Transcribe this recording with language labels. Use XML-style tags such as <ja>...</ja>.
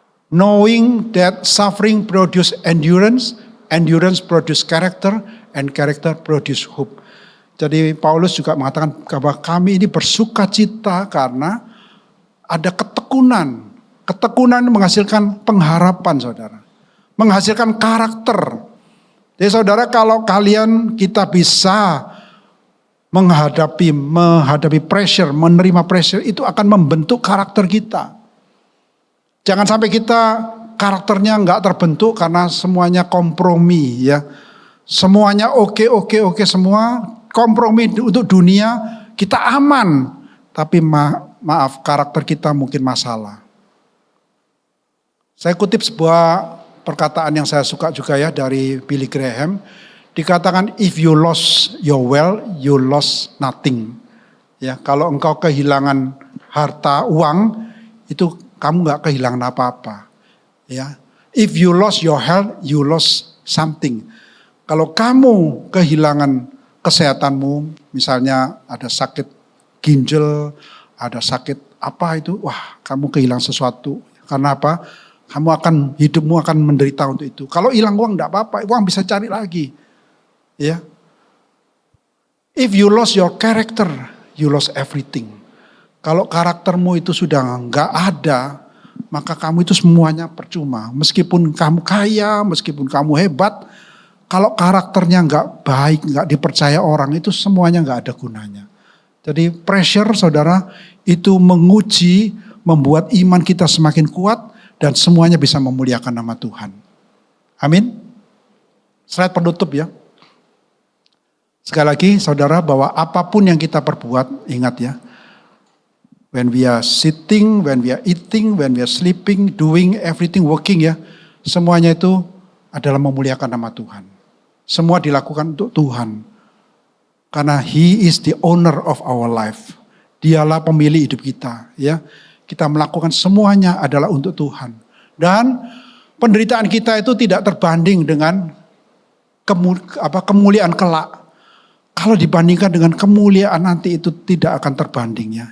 <en>Knowing that suffering produce endurance, endurance produce character, and character produce hope.</en> <id>Jadi Paulus juga mengatakan bahwa kami ini bersuka cita karena ada ketekunan. Ketekunan menghasilkan pengharapan, saudara. Menghasilkan karakter. Jadi saudara, kalau kita bisa menghadapi pressure, menerima pressure, itu akan membentuk karakter kita. Jangan sampai kita karakternya nggak terbentuk karena semuanya kompromi ya. Semuanya oke semua, kompromi untuk dunia, kita aman. Tapi maaf, karakter kita mungkin masalah. Saya kutip sebuah perkataan yang saya suka juga ya dari Billy Graham. Dikatakan,</id> <en>if you lost your wealth, you lost nothing.</en> <id>Ya, kalau engkau kehilangan harta uang, itu kamu nggak kehilangan apa-apa.</id> <en>Ya, if you lost your health, you lost something.</en> <id>Kalau kamu kehilangan kesehatanmu, misalnya ada sakit ginjal, ada sakit apa itu, wah kamu kehilangan sesuatu. Karena apa? Hidupmu akan menderita untuk itu. Kalau hilang uang enggak apa-apa, uang bisa cari lagi. Ya.</id> <en>If you lost your character, you lost everything.</en> <id>Kalau karaktermu itu sudah enggak ada, maka kamu itu semuanya percuma. Meskipun kamu kaya, meskipun kamu hebat, kalau karakternya enggak baik, enggak dipercaya orang, itu semuanya enggak ada gunanya. Jadi pressure, saudara, itu menguji, membuat iman kita semakin kuat, dan semuanya bisa memuliakan nama Tuhan. Amin. Slide penutup ya. Sekali lagi saudara, bahwa apapun yang kita perbuat, ingat ya.</id> <en>When we are sitting, when we are eating, when we are sleeping, doing everything, working ya.</en> <id>Semuanya itu adalah memuliakan nama Tuhan. Semua dilakukan untuk Tuhan. Karena</id> <en>He is the owner of our life.</en> <id>Dialah pemilik hidup kita ya. Kita melakukan semuanya adalah untuk Tuhan. Dan penderitaan kita itu tidak terbanding dengan kemuliaan kelak. Kalau dibandingkan dengan kemuliaan nanti itu tidak akan terbanding ya.</id>